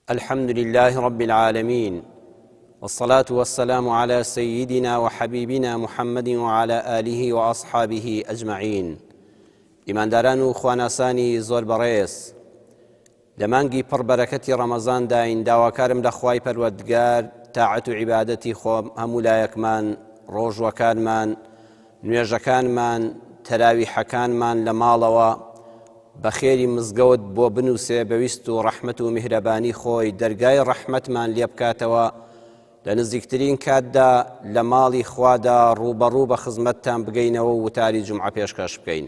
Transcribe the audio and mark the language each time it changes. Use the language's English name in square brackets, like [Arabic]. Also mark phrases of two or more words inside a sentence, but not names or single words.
[Arabic] الحمد لله رب العالمين والصلاة والسلام على سيدنا وحبيبنا محمد وعلى آله وأصحابه أجمعين. [Central Kurdish] ئیمانداران و خواناسانی زۆر بەڕێز، لە مانگی پڕبەرەکەتی ڕەمەزان داین داواکارم لە خوای پەروەردگار تاعەت و عیبادەتی خۆم هەموو لایەکمان، ڕۆژوەکانمان، نوێژەکانمان، تەراویحەکانمان لە ماڵەوە بەخێری مزگەوت بۆ بنووسێ بەویست و ڕەحمەت و میهرەبانی خۆی دەرگای ڕەحمەتمان لێ بکاتەوە لە نزیکترین کاتدا لە ماڵی خوادا ڕوبەڕوو بە خزمەتتان بگەینەوە و وتاری جومعە پێشکەش بکەین.